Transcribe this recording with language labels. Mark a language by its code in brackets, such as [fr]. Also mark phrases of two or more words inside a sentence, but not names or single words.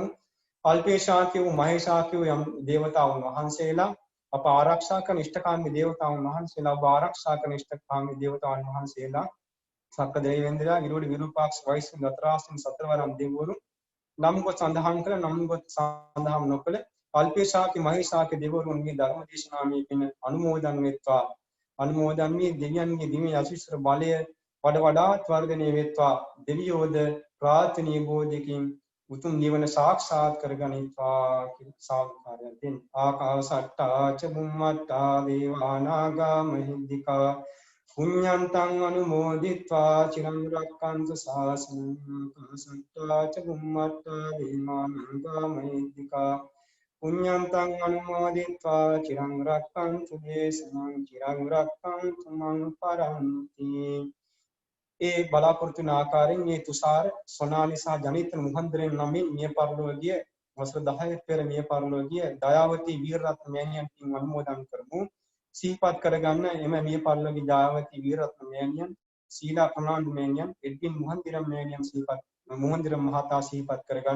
[si] අල්පේශාක්‍ය වූ මහේශාක්‍ය වූ යම් දේවතාවුන් වහන්සේලා අප ආරක්ෂා කරන ඉෂ්ඨකාමී දේවතාවුන් වහන්සේලා ඔබ ආරක්ෂා කරන ඉෂ්ඨකාමී දේවතාවුන් වහන්සේලා සක්ක දෙවියන්දලා විරෝධ විරූපාක්ෂ වෛශ්‍ය දතරාසන සතරවරම් දෙවිවරු නම් කොට සඳහන් කළ නම් කොට සඳහන් නොකළ අල්පේශාක්‍ය මහේශාක්‍ය දෙවිවරුන්ගේ ධර්ම දේශනාවේ පින් අනුමෝදන් වෙත්වා. අනුමෝදන් වී දෙවියන්ගේ දිව්‍ය ආශිර්වාද බලය වඩ වඩාත් වර්ධනය වෙත්වා. දෙවියෝද ප්‍රාර්ථනීය බෝධියකින් උතුම් නිවන සාක්ෂාත් කරගනිත්වා කියලා සාදුකාරයක් දෙන්න. [pi] ආකාශට්ටා ච බුම්මට්ටා දේවානාගා මහිද්దికා පුඤ්ඤන්තං අනුමෝදිත්වා චිරං රක්ඛන්තු ශාසනං. ආකාශට්ටා ච බුම්මට්ටා දේවානාගා මහිද්దికා පුඤ්ඤන්තං අනුමෝදිත්වා චිරං රක්ඛන්තු දේශනං. චිරං රක්ඛන්තු මං පරන්ති. [si] ඒ බලාපොරොත්තු වන ආකාරයෙන් මේ තුෂාර සොනාලි සහ ජනිත මුහන්දරෙන් නමින් මිය පරලෝකීය වසර 10ක් පෙර මිය පරලෝකීය දයාවති වීරරත්න මෑණියන් පින් අනුමෝදන් කරමු. සිහිපත් කරගන්න එම මිය පරලෝකීය දයාවති වීරරත්න මෑණියන්, සීලා ප්‍රනාන්දු මෑණියන්, එඩ්වින් මුහන්දිරම් මෑණියන් මුහන්දිරම් මහතා සිහිපත් කරගන්න.